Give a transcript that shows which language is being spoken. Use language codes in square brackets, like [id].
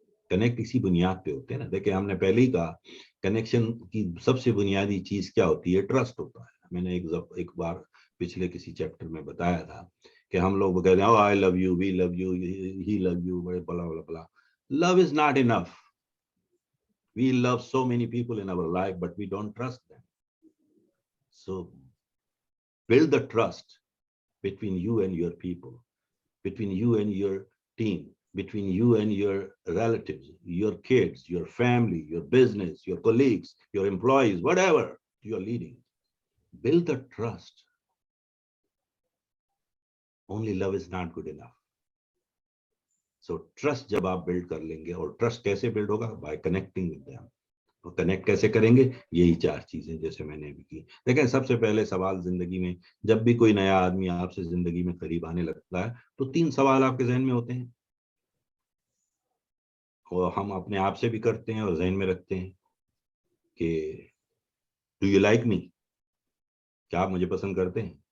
[ur] Connect اسی بنیاد پہ ہوتے ہیں نا. دیکھیں ہم نے پہلے ہی کہا کنیکشن کی سب سے بنیادی چیز کیا ہوتی ہے, ٹرسٹ ہوتا ہے. میں نے ایک بار پچھلے کسی چیپٹر میں بتایا تھا کہ ہم لوگ کہتے ہیں [en] I love you, we love you, he love you, [ur] بڑے بلا بلا بلا. [en] Love is not enough. We love so many people in our life, but we don't trust them. So build the trust between you and your people, between you and your team, between you and your relatives, your kids, your family, your business, your colleagues, your employees, whatever you're leading. Build the trust. Only love is not good enough. So trust [ur] جب آپ blood کر لیں گے, اور trust کیسے blood ہوگا, [en] by connecting with them. [ur] تو connect کیسے کریں گے, یہی 4 چیزیں جیسے میں نے بھی کی. دیکھیں سب سے پہلے سوال زندگی میں, جب بھی کوئی نیا آدمی آپ سے زندگی میں قریب آنے لگتا ہے تو 3 سوال آپ کے ذہن میں ہوتے ہیں, اور ہم اپنے آپ سے بھی کرتے ہیں اور ذہن میں رکھتے ہیں کہ [en] do you like me, [ur] کیا آپ مجھے پسند کرتے ہیں.